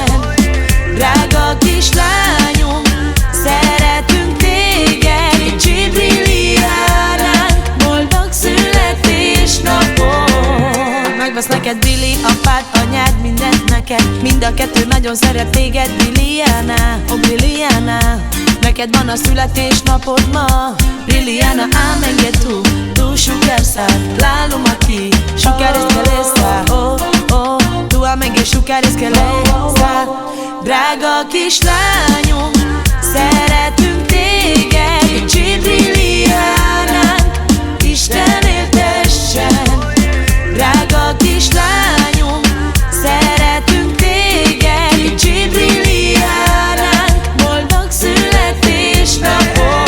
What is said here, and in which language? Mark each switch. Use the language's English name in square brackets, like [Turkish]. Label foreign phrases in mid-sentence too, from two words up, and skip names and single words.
[Hungarian] Drága kislányom, szeretünk téged, kicsi Brilliánánk, boldog születésnapot. Megvesz neked Brilli, apád, anyád, mindent neked. Mind a kettő nagyon szeret téged, Brilliána, oh Brilliána. Neked van a születésnapod ma, [Romany] Brilliána, ámenge tu szukersár, lálom aki, sukeres que lesa, tu ámenge sukeres que lesa. [Hungarian] Drága kislányom, szeretünk téged, kicsi Brilliánánk, Isten éltessen. Drága kislányom, szeretünk téged, kicsi Brilliánánk, boldog születésnapot.